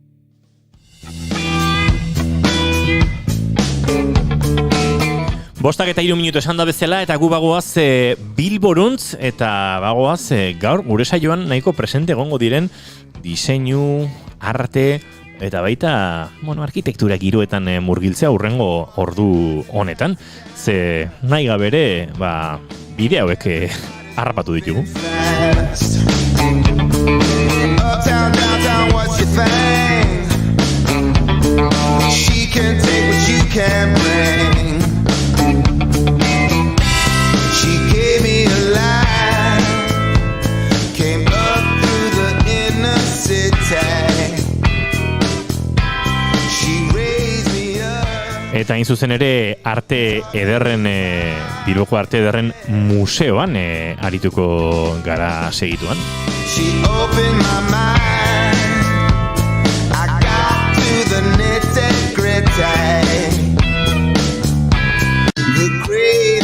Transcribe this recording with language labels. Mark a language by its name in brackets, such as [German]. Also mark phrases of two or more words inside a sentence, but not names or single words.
[Basque] Bostak eta 3 minutu esan da bezala, eta gu bagoaz Bilboruntz, eta bagoaz gaur gure saioan nahiko presente egongo diren diseinu, arte, eta baita arkitektura giroetan murgiltzea urrengo ordu honetan. Ze nahi gabere, bide hauek harrapatu ditugu. [English] Uptown, downtown, what's your thing? She can take what you can bring. She gave me a light, came up through the inner city. She raised me up. [Basque] Eta hain zuzen ere arte ederren, Bilboko arte ederren museoan arituko gara segituan. [English] She opened my mind, I got to the nitty-gritty. The great